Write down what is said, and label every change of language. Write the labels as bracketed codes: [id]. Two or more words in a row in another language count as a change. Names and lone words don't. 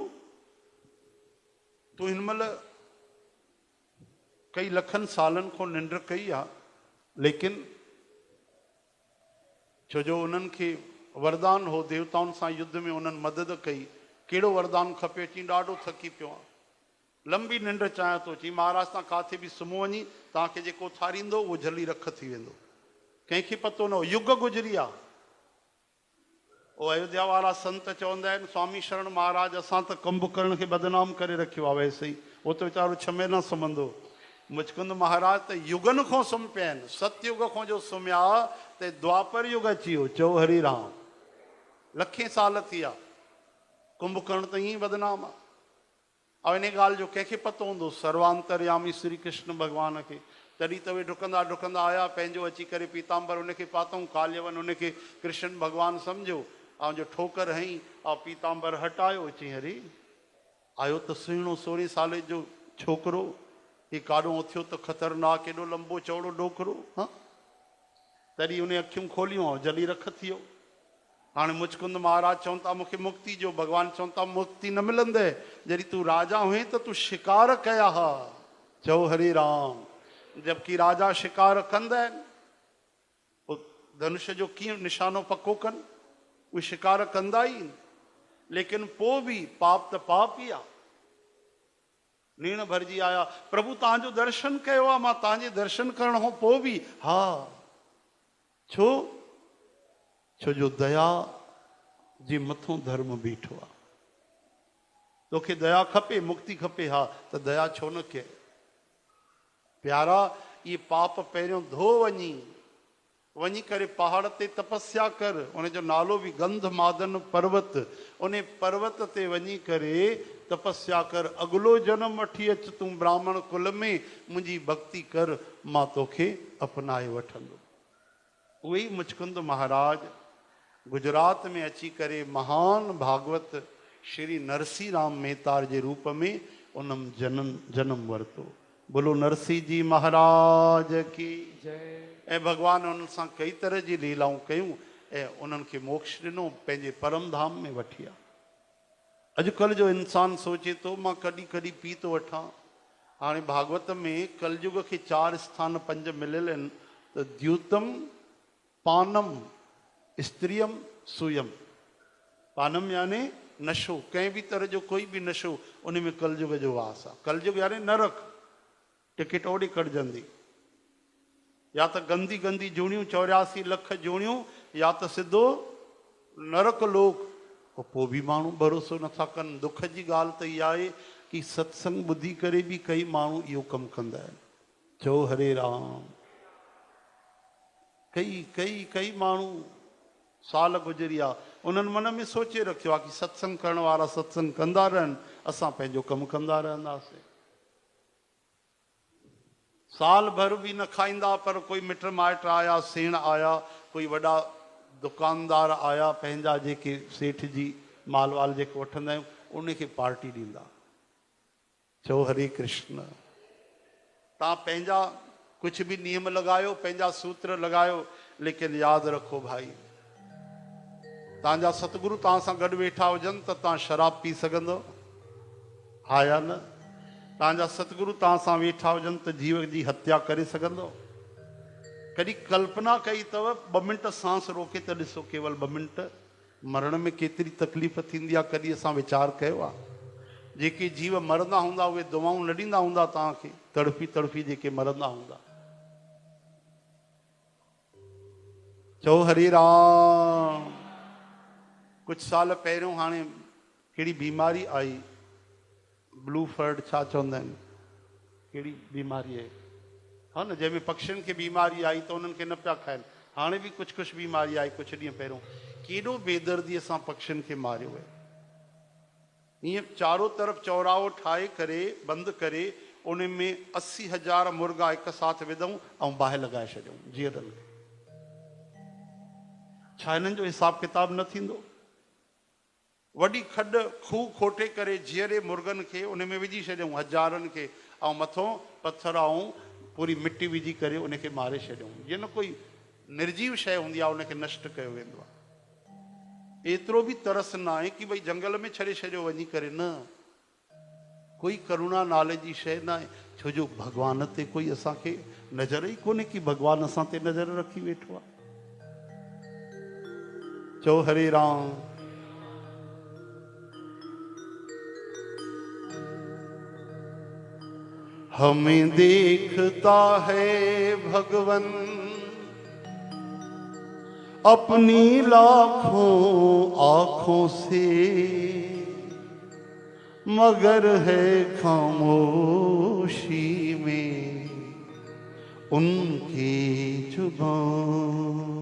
[sd] तूं हिन महिल कई लखनि सालनि खां निंड कई आहे, लेकिन छो जो उन्हनि खे वरदान हो, देवताउनि सां युद्ध में उन्हनि मदद कई। कहिड़ो वरदान खपे? चई ॾाढो थकी पियो आहे, लंबी निंड चाहियां थो। चई महाराज तव्हां काथे बि सुम्हो वञी, तव्हांखे जेको थारींदो उहो जल्दी रख थी वेंदो। कंहिंखे पतो न हो, युग गुज़री आहे। ओ अयोध्या वारा संत चवंदा आहिनि स्वामी शरण महाराज असां त कुंभकर्ण खे बदनाम करे रखियो आहे। वैसे ई उहो त वीचारो छमे न सुम्हंदो। मुचकुंद महाराज त युगनि खां सुम्ही पिया आहिनि। सतयुग खां जो सुम्हिया त द्वापर युग अची वियो। चओ हरि राम। लखे साल थी विया, कुंभकर्ण त ईअं बदनाम आहे। ऐं इन ॻाल्हि जो कंहिंखे पतो हूंदो? सर्वांतरयामी श्री कृष्ण भॻवान खे। तॾहिं त उहे डुकंदा डुकंदा आया, पंहिंजो अची करे पीताम्बर उनखे पातऊं, काल्यवन उनखे कृष्ण भॻवानु सम्झो, ऐं जो ठोकर हई ऐं पीताम्बर हटायो। चई हरी आयो त सुहिणो 16 साले जो छोकिरो, ही काॾो उथियो त ख़तरनाक, एॾो लंबो चौड़ो डोकरो। हा, तॾहिं उन अखियूं खोलियूं ऐं जली रख थी वियो। हाणे मुचकुंद महाराज चवनि था मूंखे मुक्ति जो। भगवान चवनि था मुक्ति न मिलंदे, जॾहिं तूं राजा हुए त तूं शिकार कया हा। चओ हरे राम। जबकि राजा शिकार कंदा आहिनि, धनुष जो कीअं निशानो पको कनि, उहे शिकार कंदा ई आहिनि। लेकिन पोइ बि पाप त पाप ई आहे। नीण भरिजी आया, प्रभु तव्हांजो दर्शन कयो आहे, मां तव्हांजे दर्शन करण खां पोइ बि हा। छो? छो जो दया जे मथों धर्म बीठो आहे। तोखे दया खपे, मुक्ति खपे, हा त दया छो न कए? प्यारा, ये पाप पहिरियों धो वञी करे पहाड़ ते तपस्या कर। उनजो नालो बि गंध मादन पर्वत। उन पर्वत ते वञी करे तपस्या कर। अगलो जन्म वठी अच तूं ब्राह्मण कुल में, मुंहिंजी भक्ति कर, मां तोखे अपनाए वठंदो। उहे ई मुचकुंद महाराज गुजरात में अची करे महान भागवत श्री नरसिंह राम मेहतार जे रूप में उन्हनि जन्म वरितो। [hi] बोलो नरसिंह जी महाराज की जय। [sd] ऐं भगवान उन्हनि सां कई तरह जी लीलाऊं कयूं ऐं उन्हनि खे मोक्ष ॾिनो, पंहिंजे परम धाम में वठी विया। अॼुकल्ह जो इंसान सोचे थो मां कॾहिं कॾहिं पी थो वठां। हाणे भागवत में कलयुग खे 4 स्थान 5 मिलियल आहिनि त [sa] द्यूतम, पानम, स्त्रियम, सुयम। [sd] पानम यानी नशो, कंहिं बि तरह जो कोई बि नशो, उन में कलयुग जो वास आहे। कलयुग यानी नरक, टिकट ओॾे कढजंदी, या त गंदी गंदी जूणियूं 84 लख जूणियूं, या त सिधो नरक लोक। पोइ बि माण्हू भरोसो नथा कनि। दुख जी ॻाल्हि त इहा आहे कि सत्संग ॿुधी करे बि कई माण्हू इहो कमु कंदा आहिनि। चओ हरे राम। कई माण्हू साल गुज़रिया, उन्हनि मन में सोचे रखियो आहे कि सत्संग करण वारा सत्संग कंदा रहनि, असां पंहिंजो कमु कंदा रहंदासीं। साल भर भी न खाईंदा, पर कोई मिट माइट आया, सेण आया, कोई वॾा दुकानदार आया, पंहिंजा जेके सेठ जी माल वाल जेको वठंदा आहियूं, उनखे पार्टी ॾींदा। चओ हरे कृष्ण। तव्हां पंहिंजा कुछ भी नियम लगायो, पंहिंजा सूत्र लगायो, लेकिन याद रखो भाई, तव्हांजा सतगुरु तव्हां सां गॾु वेठा हुजनि त तव्हां शराब पी सघंदो, हा या न? तव्हांजा सतगुरु तव्हां सां वेठा हुजनि त जीव जी हत्या करे सघंदो? कॾहिं कल्पना कई अथव 2 मिंट सांस रोके त ॾिसो, केवल 2 मिंट मरण में केतिरी तकलीफ़ थींदी आहे, कॾहिं असां वीचार कयो आहे? जेके जीव मरंदा हूंदा उहे दुआऊं न ॾींदा हूंदा तव्हांखे, तड़फी तड़फी जेके मरंदा हूंदा। चओ हरे राम। कुछ साल पहिरियों हाणे कहिड़ी बीमारी आई, ब्लू फर्ड छा चवंदा आहिनि, कहिड़ी बीमारी आहे, हा न, जंहिंमें पक्षियुनि खे बीमारी आई त उन्हनि खे न पिया खाइनि। हाणे बि कुछ बीमारी आई कुछ ॾींहं पहिरियों। केॾो बेदर्दीअ सां पक्षियुनि खे मारियो आहे। ईअं चारों तरफ़ चौराहो ठाहे करे बंदि करे उन में 80,000 मुर्गा [hi] एक साथ [sd] विधऊं ऐं बाहि लॻाए छॾियऊं जीअरनि खे। छा हिननि जो हिसाब किताब न थींदो? वॾी खॾ खूह खोटे करे जीअरे मुर्गनि खे उन में विझी छॾियऊं, हज़ारनि खे, ऐं मथां पत्थर ऐं पूरी मिटी विझी करे उनखे मारे छॾियऊं। जीअं न कोई निर्जीव शइ हूंदी आहे उनखे नष्ट कयो वेंदो आहे। एतिरो बि तरस न आहे कि भई जंगल में छॾे छॾियो वञी करे, न। कोई करुणा नाले जी शइ न आहे, छो जो भॻवान ते कोई असांखे नज़र ई कोन्हे कि भॻवानु असां ते नज़र रखी वेठो आहे। चओ हरे राम। [hi] हमें देखता है भगवन अपनी लाखों आँखों से, मगर है खामोशी में उनकी जुबान।